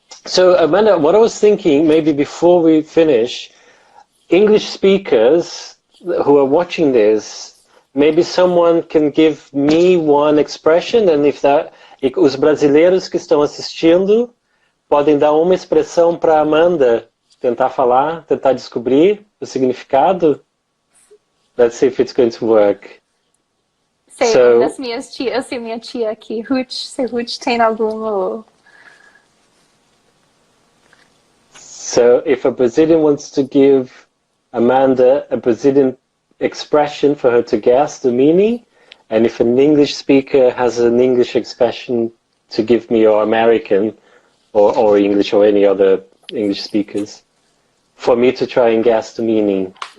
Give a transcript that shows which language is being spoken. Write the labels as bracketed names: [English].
[English] So, Amanda, what I was thinking, maybe before we finish, English speakers who are watching this, maybe someone can give me one expression, and [Portuguese] os brasileiros que estão assistindo podem dar uma expressão para Amanda tentar falar, tentar descobrir o significado. [English] Let's see if it's going to work. [Portuguese] Sei, das minhas tias, eu sei minha tia aqui, se Ruth tem algum... [English] So if a Brazilian wants to give Amanda a Brazilian expression for her to guess the meaning, and if an English speaker has an English expression to give me, or American, or English, or any other English speakers, for me to try and guess the meaning.